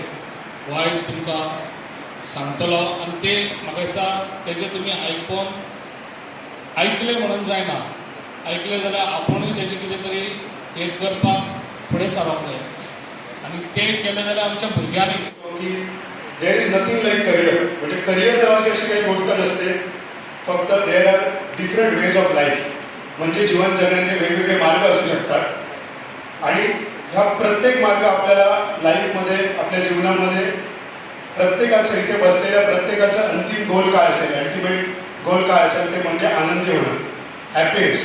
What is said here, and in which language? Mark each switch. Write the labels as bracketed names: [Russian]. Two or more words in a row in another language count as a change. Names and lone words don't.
[Konkani] हो आयज तुमकां सांगतलो आनी ते म्हाका दिसता तेजे तुमी आयकून ऐकले म्हणून जायना, ऐकले जाल्यार आपुणूय तेजें कितें तरी हे करपाक फुडें सरप जाय आनी तें केलें जाल्यार आमच्या भुरग्यांनी [English] की there is nothing like career. [Marathi] म्हणजे करिअर नावाची अशी काही गोष्ट नसते, फक्त [English] there are different ways of life. [Marathi] म्हणजे जीवन जगण्याचे वेगवेगळे मार्ग असू शकतात आणि ह्या प्रत्येक मार्ग आपल्याला लाईफमध्ये, आपल्या जीवनामध्ये प्रत्येकाचं, इथे बसलेल्या प्रत्येकाचं अंतिम गोल काय असेल, [English] ultimate goal [Marathi] काय असेल ते म्हणजे आनंदी होणं, हॅपीनेस.